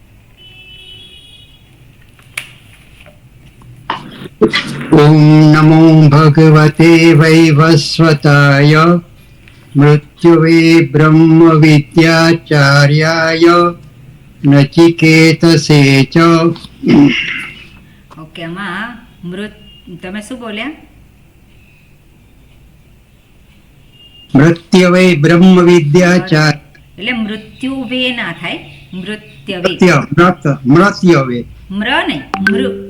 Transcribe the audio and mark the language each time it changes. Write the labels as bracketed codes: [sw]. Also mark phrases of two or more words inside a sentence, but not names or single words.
[sa] ओम नमो भगवते वैवस्वताय मृत्युवे ब्रह्म विद्याचार्याय नचिकेतसे च। [gu] ઓકે, આમાં તમે શું બોલ્યા? [sa] मृत्यवे ब्रह्म विद्याचार्य [gu] એટલે મૃત્યુવે ના થાય, મૃત્યવે. મૃત્યવે મ્ર ને મૃ